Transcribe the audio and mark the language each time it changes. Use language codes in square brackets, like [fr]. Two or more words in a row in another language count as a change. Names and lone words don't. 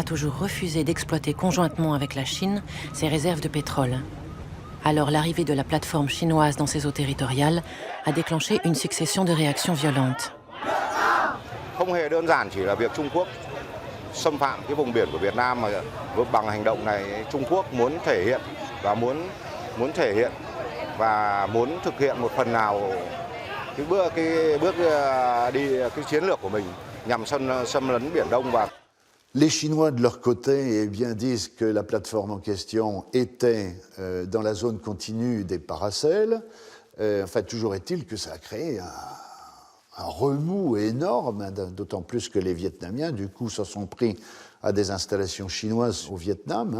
[fr] toujours refusé d'exploiter conjointement avec la Chine ses réserves de pétrole. Alors l'arrivée de la plateforme chinoise dans ses eaux territoriales a déclenché une succession de réactions violentes. [vi] Không hề đơn giản chỉ là việc Trung Quốc xâm phạm cái vùng biển của Việt Nam mà bằng hành động này Trung Quốc muốn thể hiện và muốn thể hiện và muốn thực hiện một phần nào cái bước đi cái chiến lược của mình nhằm xâm lấn Biển Đông và [fr] Les Chinois, de leur côté, eh bien, disent que la plateforme en question était dans la zone continue des paracels. Enfin, toujours est-il que ça a créé un remous énorme, d'autant plus que les Vietnamiens, du coup, se sont pris à des installations chinoises au Vietnam.